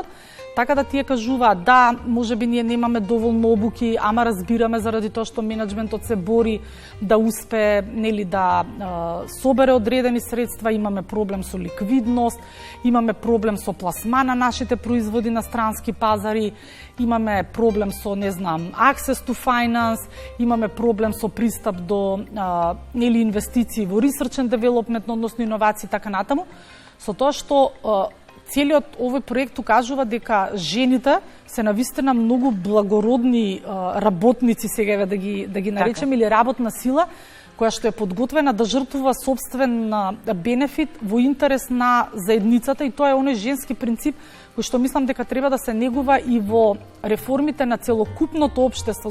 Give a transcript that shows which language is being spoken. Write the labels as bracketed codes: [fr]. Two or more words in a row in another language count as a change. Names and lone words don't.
[mk] Така да тие кажуваат, да, можеби ние немаме доволно обуки, ама разбираме заради тоа што менеджментот се бори да успее нели да собере одредени средства, имаме проблем со ликвидност, имаме проблем со пласма на нашите производи на странски пазари, имаме проблем со, не знам, [en] access to finance, [mk] имаме проблем со пристап до нели инвестиции во [en] research and development, [mk] односно иновации така натаму. Со тоа што целиот овој проект укажува дека жените се навистина многу благородни работници, сега да ги наречем, или работна сила, која што е подготвена да жртвува собствен бенефит во интерес на заедницата, и тоа е оној женски принцип кој што мислам дека треба да се негува и во реформите на целокупното општество.